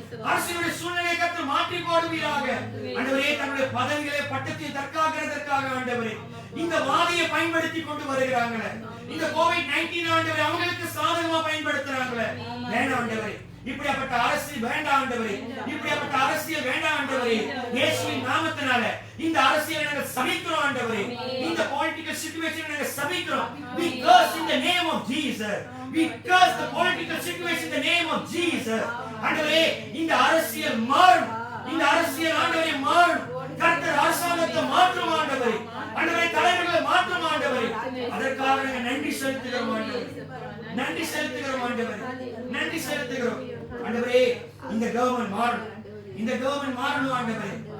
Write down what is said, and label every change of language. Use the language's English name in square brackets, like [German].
[Tamil] அரசியலுடைய சூழ்நிலை கர்த்தர் மாற்றி போடுவீராக. ஆண்டவரே, தன்னுடைய பதவிகளை பட்டத்தை தற்காக்கிறதற்காக ஆண்டவரே இந்த வாதையை பயன்படுத்தி கொண்டு வருகிறாங்களே, இந்த கோவிட்-19 ஆண்டவரே அவங்களுக்கு சாதகமா பயன்படுத்துறாங்களே, வேண்டாம் ஆண்டவரே. இப்படிப்பட்ட அரசியல் வேண்டாம் ஆண்டவரே. இப்படிப்பட்ட அரசியல் வேண்டாம் ஆண்டவரே. இயேசுவின் நாமத்தினால இந்த அரசியலை நாங்கள் சபிக்கிறோம் ஆண்டவரே. இந்த பொலிட்டிக்கல் சிச்சுவேஷனை நாங்கள் சபிக்கிறோம். [English] We curse in the name of Jesus. We curse the political situation in the name of Jesus. [Tamil] ஆண்டவரே, இந்த அரசியல் மாறும். இந்த அரசியல் ஆண்டவரே மாறும். கர்த்தர் அரசாங்கத்தை மாற்றும் ஆண்டவரே. ஆண்டவரே, தலைவர்களை மாற்றும் ஆண்டவரே. அதற்காக நாங்கள் நன்றி செலுத்துகிறோம் ஆண்டவரே. நன்றி செலுத்துகிறோம் ஆண்டவரே. நன்றி செலுத்துகிறோம் ஆண்டவரே. இந்த கவர்மெண்ட் மாறணும். இந்த கவர்மெண்ட் மாறணும் ஆண்டவரே.